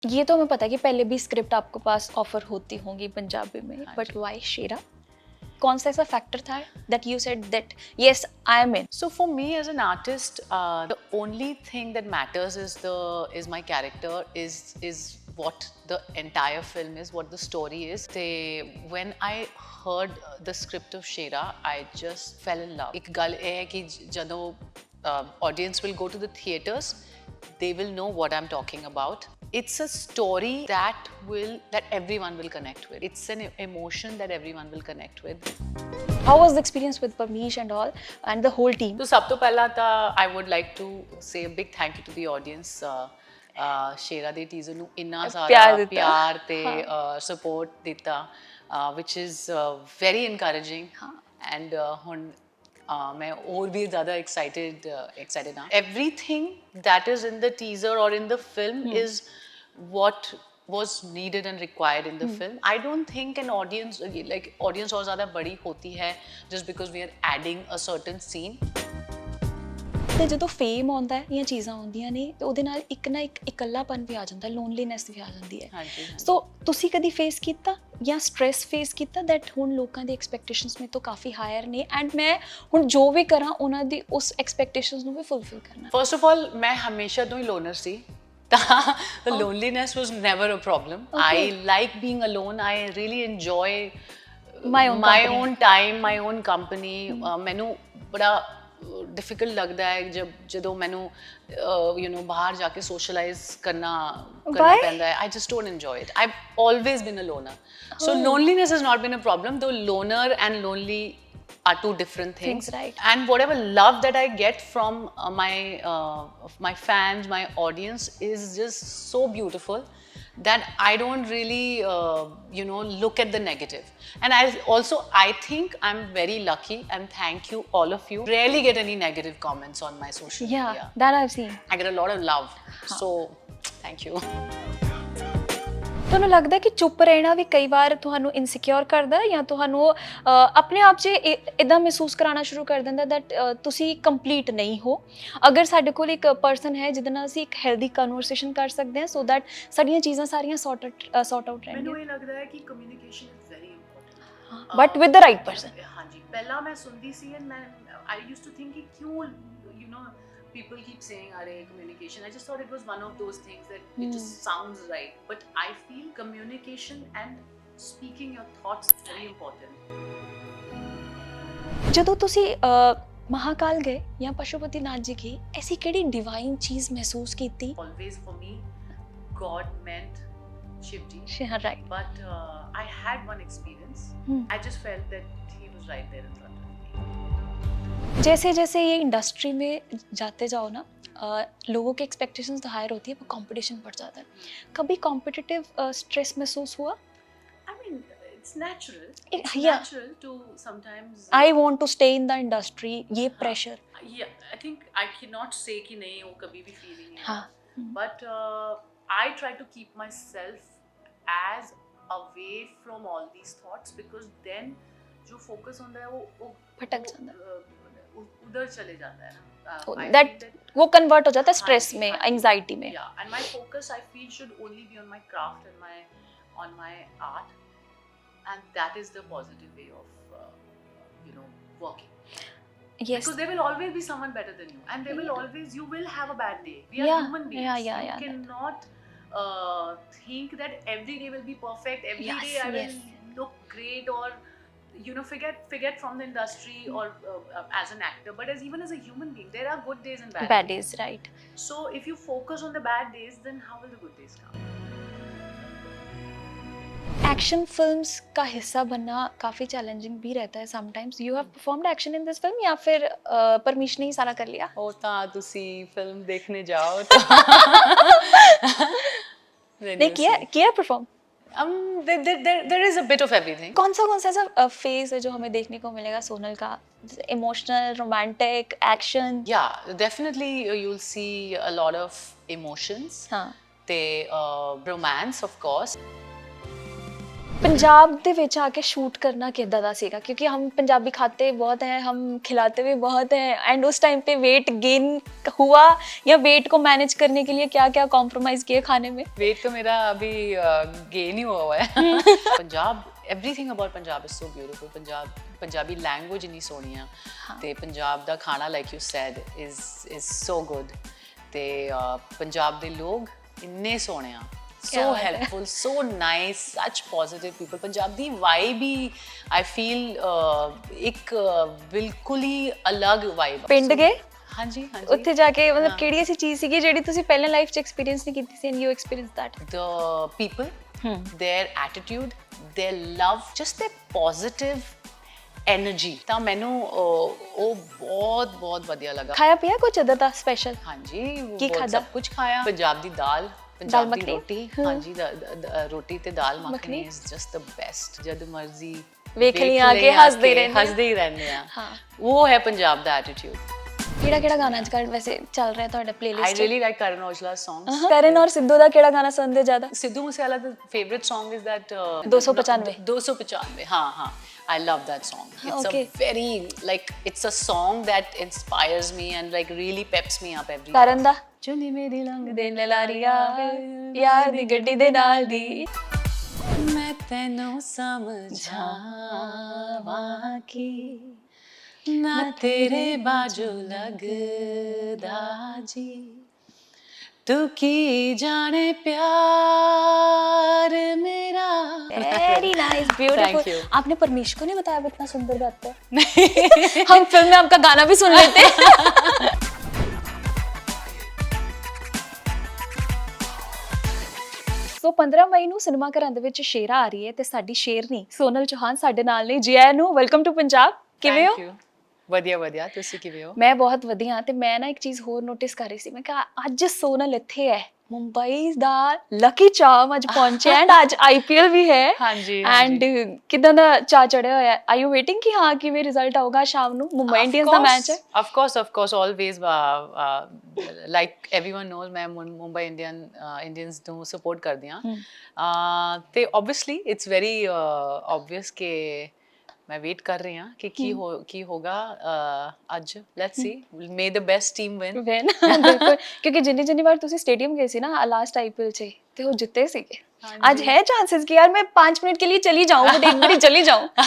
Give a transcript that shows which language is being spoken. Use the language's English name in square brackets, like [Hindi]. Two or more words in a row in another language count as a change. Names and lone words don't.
[Hindi] ये तो हमें पता है कि पहले भी स्क्रिप्ट आपके पास ऑफर होती होंगी पंजाबी में, [English] but why [Hindi] शेरा? कौन सा ऐसा फैक्टर था [English] that you said that yes I am in? So for me as an artist, the only thing that matters is my character, is what the entire film is, what the story is. When I heard the script of Shera, I just fell in love. [Punjabi] ਇੱਕ ਗੱਲ ਇਹ ਹੈ ਕਿ ਜਦੋਂ [English] audience will go to the theaters, they will know what I'm talking about. It's a story that everyone will connect with. It's an emotion that everyone will connect with. How was the experience with Parmesh and all and the whole team? [Hindi] तो सब तो पहला था [English] I would like to say a big thank you to the audience. [Punjabi] शेरा ਦੇ ਟੀਜ਼ਰ ਨੂੰ ਇੰਨਾ ਸਾਰਾ ਪਿਆਰ ਤੇ ਸਪੋਰਟ ਦਿੱਤਾ, [English] which is very encouraging. [Hindi] And ਹੁਣ मैं और भी ज़्यादा [English] excited now. Everything that is in the teaser or in the film is what was needed and required in the film. I don't think an audience [Hindi] और ज़्यादा बड़ी होती है [English] just because we are adding a certain scene. [Punjabi] ਤੇ ਜਦੋਂ ਫੇਮ ਆਉਂਦਾ ਹੈ ਜਾਂ ਚੀਜ਼ਾਂ ਆਉਂਦੀਆਂ ਨੇ ਤੇ ਉਹਦੇ ਨਾਲ ਇੱਕ ਨਾ ਇੱਕ ਇਕੱਲਾਪਨ ਵੀ ਆ ਜਾਂਦਾ, ਲੋਨਲੀਨੈਸ ਵੀ ਆ ਜਾਂਦੀ ਹੈ. ਹਾਂਜੀ. ਸੋ ਤੁਸੀਂ ਕਦੀ ਫੇਸ ਕੀਤਾ ਜਾਂ [English] stress face [Punjabi] ਕੀਤਾ ਦੈਟ ਹੁਣ ਲੋਕਾਂ ਦੀ ਐਕਸਪੈਕਟੇਸ਼ਨਸ ਮੇਰੇ ਤੋਂ ਕਾਫੀ ਹਾਇਰ ਨੇ ਐਂਡ ਮੈਂ ਹੁਣ ਜੋ ਵੀ ਕਰਾਂ ਉਹਨਾਂ ਦੀ ਉਸ ਐਕਸਪੈਕਟੇਸ਼ਨਸ ਨੂੰ ਵੀ ਫੁੱਲਫਿਲ ਕਰਨਾ? [English] First of all, [Hindi] मैं हमेशा [Punjabi] ਤੋਂ ਹੀ ਲੋਨਰ ਸੀ, ਤਾਂ [English] the loneliness was never a problem. I like being alone. I really enjoy my own time, my own company. [Punjabi] ਮੈਨੂੰ ਬੜਾ [Hindi] डिफिकल्ट लगता है [Punjabi] ਜਦੋਂ ਮੈਨੂੰ ਬਾਹਰ ਜਾ ਕੇ socialize ਕਰਨਾ ਪੈਂਦਾ ਹੈ. [English] I just don't enjoy it. I've always been a loner. So loneliness has not been a problem, though loner and lonely are two different things. Right. And whatever love that I get from my fans, my audience is just so beautiful that I don't really look at the negative. And I think I'm very lucky, and thank you all of you. Rarely get any negative comments on my social media. Yeah, that I've seen. I get a lot of love. So thank you. [Punjabi] ਤੁਹਾਨੂੰ ਲੱਗਦਾ ਕਿ ਚੁੱਪ ਰਹਿਣਾ ਵੀ ਕਈ ਵਾਰ ਤੁਹਾਨੂੰ ਇਨਸਿਕਿਉਰ ਕਰਦਾ ਜਾਂ ਤੁਹਾਨੂੰ ਆਪਣੇ ਆਪ 'ਚ ਇਦਾਂ ਮਹਿਸੂਸ ਕਰਾਉਣਾ ਸ਼ੁਰੂ ਕਰ ਦਿੰਦਾ ਦੈਟ ਤੁਸੀਂ ਕੰਪਲੀਟ ਨਹੀਂ ਹੋ? ਅਗਰ ਸਾਡੇ ਕੋਲ ਇੱਕ ਪਰਸਨ ਹੈ ਜਿਹਦੇ ਨਾਲ ਅਸੀਂ ਇੱਕ [English] healthy conversation [Punjabi] ਕਰ ਸਕਦੇ ਹਾਂ [English] so that [Punjabi] ਸਾਡੀਆਂ ਚੀਜ਼ਾਂ ਸਾਰੀਆਂ [English] sorted out [Punjabi] ਰਹਿਣਗੀਆਂ. ਮੈਨੂੰ ਇਹ ਲੱਗਦਾ ਹੈ ਕਿ [English] communication is very important, but with the right person. [Punjabi] ਹਾਂਜੀ, ਪਹਿਲਾਂ ਮੈਂ ਸੁਣਦੀ ਸੀ [English] ਐਂਡ I used to think [Punjabi] ਕਿ ਕਿਉਂ [English] people keep saying communication. I just thought it was one of those things that it just sounds right, but I feel communication and speaking your thoughts is very important. [Punjabi] ਜਦੋਂ ਤੁਸੀਂ [Hindi] महाकाल गए या पशुपतिनाथ जी की ऐसी केड़ी डिवाइन चीज महसूस की थी? [English] Always for me God meant Shivji. Right. But I had one experience. I just felt that he was right there in front of me. [Hindi] जैसे जैसे ये इंडस्ट्री में जाते जाओ ना लोगों की एक्सपेक्टेशंस तो हायर होती है, वो कंपटीशन बढ़ जाता है. कभी कॉम्पिटिटिव स्ट्रेस महसूस हुआ? [English] I mean, it's natural. It's yeah. natural to sometimes. I want to stay in the industry. [Hindi] ये pressure. [English] Yeah, I think I cannot say [Hindi] कि नहीं वो कभी भी feeling नहीं. हाँ. [English] But I try to keep myself as away from all these thoughts, because then [Hindi] जो focus होता है वो भटक जाता है, उधर चले जाता है ना. that वो कन्वर्ट हो जाता है स्ट्रेस में, एंजाइटी में. [English] Yeah, and my focus I feel should only be on my craft and on my art, and that is the positive way of working. Yes. Because there will always be someone better than you, and you will have a bad day. We are human beings. You cannot think that every day will be perfect. Every day I will look great, or forget from the industry or as an actor, but even as a human being there are good days and bad days. Right. So if you focus on the bad days, then how will the good days come? [Hindi] एक्शन फिल्म्स का हिस्सा बनना काफ़ी चैलेंजिंग भी रहता है समटाइम्स. [English] you have performed action in this film [Hindi] या फिर परमिश ने ही सारा कर लिया? [Punjabi] ਉਹ ਤਾਂ ਤੁਸੀਂ ਫਿਲਮ ਦੇਖਣੇ ਜਾਓ [Hindi] नहीं किया परफॉर्म? [English] there is a bit of everything. [Hindi] कौन सा ऐसा फेज है जो हमें देखने को मिलेगा सोनल का? इमोशनल, रोमांटिक, एक्शन? [English] Yeah, definitely you'll see a lot of emotions. [Hindi] हाँ. [English] Romance, of course. [Hindi] पंजाब [Punjabi] ਦੇ ਵਿੱਚ ਆ ਕੇ ਸ਼ੂਟ [Hindi] करना [Punjabi] ਕਿੱਦਾਂ ਦਾ ਸੀਗਾ [Hindi] क्योंकि हम पंजाबी खाते बहुत हैं हम खिलाते भी बहुत हैं एंड उस टाइम पे [English] weight gain [Hindi] हुआ या वेट को मैनेज करने के लिए क्या क्या कॉम्प्रोमाइज किए खाने में? वेट तो मेरा अभी गेन ही हुआ है पंजाब [English] everything about Punjab is so beautiful. Punjabi language [Punjabi] ਇੰਨੀ ਸੋਹਣੀ ਆ ਤੇ ਪੰਜਾਬ ਦਾ ਖਾਣਾ [English] like you said is so good [Punjabi] ਤੇ ਪੰਜਾਬ ਦੇ ਲੋਕ ਇੰਨੇ ਸੋਹਣੇ ਆ [English] so helpful, so nice, such positive people. [Punjabi] Punjab ਦੀ vibe ਹੀ [English] I feel [Punjabi] ਇੱਕ ਬਿਲਕੁਲ ਹੀ ਅਲੱਗ vibe ਪਿੰਡ ਗਏ ਹਾਂਜੀ ਹਾਂਜੀ ਉੱਥੇ ਜਾ ਕੇ ਮਤਲਬ ਕਿਹੜੀ ਐਸੀ ਚੀਜ਼ ਸੀਗੀ ਜਿਹੜੀ ਤੁਸੀਂ ਪਹਿਲਾਂ ਲਾਈਫ 'ਚ ਐਕਸਪੀਰੀਅੰਸ ਨਹੀਂ ਕੀਤੀ ਸੀ [English] and you experience that? the people, their attitude, their love, just their positive energy [Punjabi] ਤਾਂ ਮੈਨੂੰ ਉਹ ਬਹੁਤ ਬਹੁਤ ਵਧੀਆ ਲੱਗਾ। ਖਾਇਆ ਪਿਆ ਕੁਝ ਅਦਰ ਦਾ ਸਪੈਸ਼ਲ? ਹਾਂਜੀ ਕੀ ਬਹੁਤ ਖਾਧਾ? ਸਭ ਕੁਝ ਖਾਇਆ। ਪੰਜਾਬ ਦੀ ਦਾਲ, ਪੰਜਾਬ ਦੀ ਮੱਖਣੀ? ਰੋਟੀ, ਹਾਂਜੀ ਰੋਟੀ ਤੇ ਦਾਲ ਮੱਖਣੀ [English] is just the best. [Punjabi] ਜਦ ਮਰਜ਼ੀ ਵੇਖ ਲਈ ਆ ਕੇ ਹੱਸਦੇ ਰਹਿੰਦੇ ਆ ਹਾਂ ਉਹ ਹੈ ਪੰਜਾਬ ਦਾ ਐਟੀਟਿਊਡ। ਕਿਹੜਾ ਗਾਣਾ ਅੱਜ ਕੱਲ੍ਹ ਵੈਸੇ ਚੱਲ ਰਿਹਾ ਤੁਹਾਡਾ ਪਲੇਲਿਸਟ? [English] I really like Karan Aujla's songs. [Punjabi] ਕਰਨ ਔਰ ਸਿੱਧੂ ਦਾ ਕਿਹੜਾ ਗਾਣਾ ਸੁਣਦੇ ਜ਼ਿਆਦਾ? [English] ਸਿੱਧੂ ਮੂਸੇਵਾਲਾ ਦਾ favorite song is that 295 295 ਹਾਂ I love that song. It's a very like it's a song that inspires me and like really peps me up every [Punjabi] ਕਰਨ ਦਾ ਚੁੰਨੀ ਮੇਰੀ ਲੰਘਦੇ ਨਲਾਰੀਆ ਯਾਰ ਦੀ ਗੱਡੀ ਦੇ ਨਾਲ ਦੀ ਮੈਂ ਤੈਨੂੰ ਸਮਝਾਵਾਂ ਕਿ ਨਾ ਤੇਰੇ ਬਾਝੋਂ ਲੱਗਦਾ ਜੀ ਤੂੰ ਕੀ ਜਾਣੇ ਪਿਆਰ ਮੇਰਾ। [English] very nice beautiful. you. [Hindi] आपने परमेश को नहीं बताया इतना सुंदर गाते हैं? हम फिल्म में आपका गाना भी सुन लेते हैं। [Punjabi] ਸੋ 15 ਮਈ ਨੂੰ ਸਿਨੇਮਾ ਘਰਾਂ ਦੇ ਵਿੱਚ ਸ਼ੇਰਾ ਆ ਰਹੀ ਹੈ ਤੇ ਸਾਡੀ ਸ਼ੇਰਨੀ ਸੋਨਲ ਚੌਹਾਨ ਸਾਡੇ ਨਾਲ ਨੇ। ਜੀ ਆਇਆਂ ਨੂੰ, [English] welcome to Punjab. [Punjabi] ਕਿਵੇਂ ਹੋ? ਵਧੀਆ ਤੁਸੀਂ ਕਿਵੇਂ ਹੋ? ਮੈਂ ਬਹੁਤ ਵਧੀਆ। ਤੇ ਮੈਂ ਨਾ ਇੱਕ ਚੀਜ਼ ਹੋਰ ਨੋਟਿਸ ਕਰ ਰਹੀ ਸੀ, ਮੈਂ ਕਿਹਾ ਅੱਜ ਸੋਨਲ ਇੱਥੇ ਹੈ, ਮੁੰਬਈ ਦਾ ਲੱਕੀ ਚਾਰਮ ਅੱਜ ਪਹੁੰਚਿਆ ਐਂਡ ਅੱਜ ਆਈਪੀਐਲ ਵੀ ਹੈ। ਹਾਂਜੀ ਐਂਡ ਕਿਦਾਂ ਦਾ ਚਾਅ ਚੜਿਆ ਹੋਇਆ? [English] are you waiting [Punjabi] ਕਿ ਹਾਂ ਕਿਵੇਂ ਰਿਜ਼ਲਟ ਆਊਗਾ ਸ਼ਾਮ ਨੂੰ? ਮੁੰਬਈ ਇੰਡੀਅਨਸ ਦਾ ਮੈਚ ਹੈ। [English] of course always like everyone knows [Punjabi] ਮੈਂ ਮੁੰਬਈ ਇੰਡੀਅਨਸ ਨੂੰ ਸਪੋਰਟ ਕਰਦੀ ਹਾਂ ਤੇ [English] obviously it's very obvious [Punjabi] ਕਿ ਮੈਂ ਵੇਟ ਕਰ ਰਹੀ ਹਾਂ ਕਿ ਕੀ ਹੋਗਾ ਅੱਜ। [English] let's see, may the best team win. [Punjabi] ਬਿਲਕੁਲ, ਕਿਉਂਕਿ ਜਿੰਨੀ ਵਾਰ ਤੁਸੀਂ ਸਟੇਡੀਅਮ ਗਏ ਸੀ ਨਾ ਲਾਸਟ ਆਈਪੀਐਲ 'ਚ ਤੇ ਉਹ ਜਿੱਤੇ ਸੀਗੇ। [Hindi] आज है चांसेस कि यार मैं 5 मिनट के लिए चली जाऊं, बट एक बार चली जाऊं।